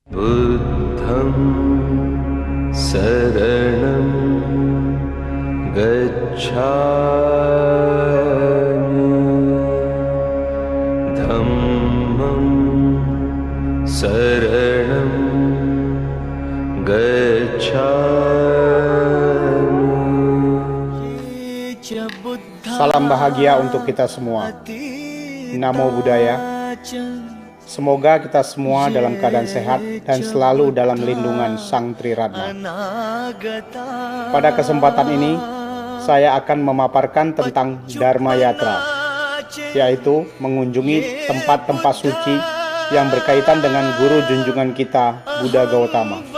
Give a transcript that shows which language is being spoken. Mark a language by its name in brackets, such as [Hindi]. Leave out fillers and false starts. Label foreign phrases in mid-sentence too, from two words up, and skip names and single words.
[Pali] बुद्धं शरणं गच्छामि धम्मं शरणं गच्छामि. [Indonesian] Salam bahagia untuk kita semua. [Pali] Namo Buddhaya. [Indonesian] Semoga kita semua dalam keadaan sehat dan selalu dalam lindungan Sang Triratna. Pada kesempatan ini, saya akan memaparkan tentang Dharma Yatra, yaitu mengunjungi tempat-tempat suci yang berkaitan dengan guru junjungan kita, Buddha Gautama.